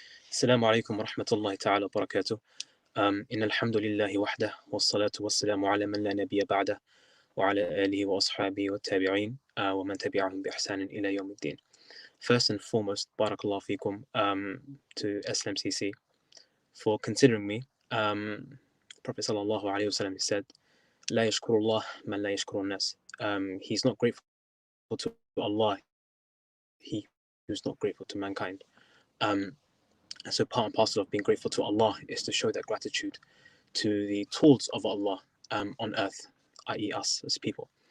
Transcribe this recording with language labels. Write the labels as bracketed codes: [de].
[ar] السلام عليكم ورحمة الله تعالى وبركاته. إن الحمد لله وحده والصلاة والسلام على من لا نبي بعده وعلى آله وأصحابه والتابعين ومن تبعهم بإحسان إلى يوم الدين. [en] First and foremost, barakallah fikum to SLMCC for considering me. Prophet sallallahu alaihi wasallam said, [ar] لا يشكر الله من لا يشكر الناس. [en] He's not grateful to Allah, he who's not grateful to mankind. And so part and parcel of being grateful to Allah is to show that gratitude to the tools of Allah on earth, i.e. us as people.